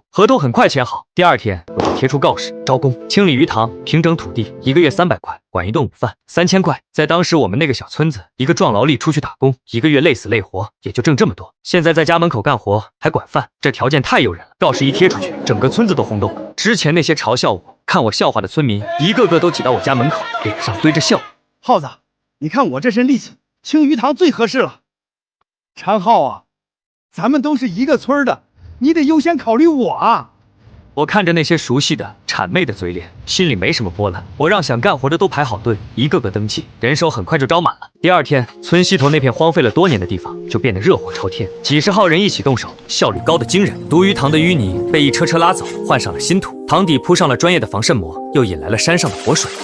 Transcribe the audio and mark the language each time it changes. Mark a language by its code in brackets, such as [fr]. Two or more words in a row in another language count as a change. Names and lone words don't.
[zh] 合同很快簽好，第2天我就貼出告示，招工，清理魚塘，平整土地，1個月300塊，管一頓午飯，3000塊。在當時我們那個小村子，一個壯勞力出去打工，1個月累死累活也就掙這麼多。現在在家門口幹活還管飯，這條件太誘人了。告示一貼出去，整個村子都轟動。之前那些嘲笑我、看我笑話的村民，一個個都擠到我家門口，臉上堆着笑。耗子，你看我這身力气，清魚塘最合適了。常浩啊，咱們都是一個村的，你得優先考慮我啊。我看着那些熟悉的谄媚的嘴臉，心裡沒什麼波瀾。我讓想幹活的都排好隊，一個個登記，人手很快就招滿了。第二天，村西頭那片荒廢了多年的地方就變得熱火朝天，幾十號人一起動手，效率高得驚人。毒魚塘的淤泥被一車車拉走，換上了新土，塘底鋪上了專業的防滲膜，又引來了山上的活水。